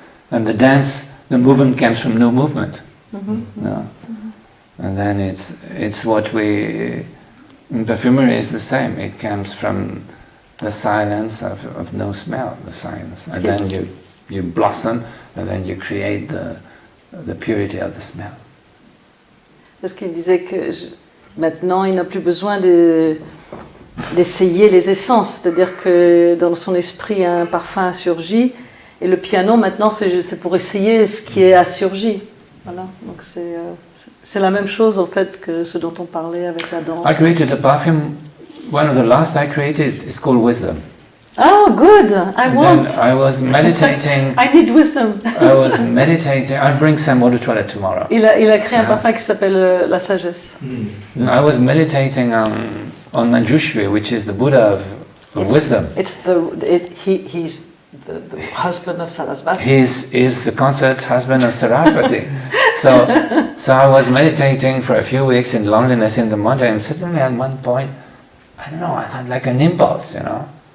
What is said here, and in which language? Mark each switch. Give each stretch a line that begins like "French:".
English: And the dance, the movement comes from no movement. No. And then it's what we, in perfumery is the same. It comes from the silence of no smell, the silence. And then you blossom, and then you create the purity of the smell.
French: Parce qu'il disait que maintenant, il n'a plus besoin d'essayer les essences. C'est-à-dire que dans son esprit, un parfum a surgi. Et le piano, maintenant, c'est pour essayer ce qui a surgi. Voilà. Donc c'est la même chose, en fait, que ce dont on parlait avec la danse.
English: I created a perfume. One of the last I created is called Wisdom. Oh, good! I want! Then I was meditating. I need wisdom. I was meditating. I'll bring some water toilet tomorrow.
French: Il a créé un parfum qui s'appelle la sagesse.
English: I was meditating on Manjushri, which is the Buddha of wisdom. He's the husband of Saraswathi. He's the consort husband of Saraswathi. So I was meditating for a few weeks in loneliness in the mountain, and suddenly at one point, I don't know, I had like an impulse, you know.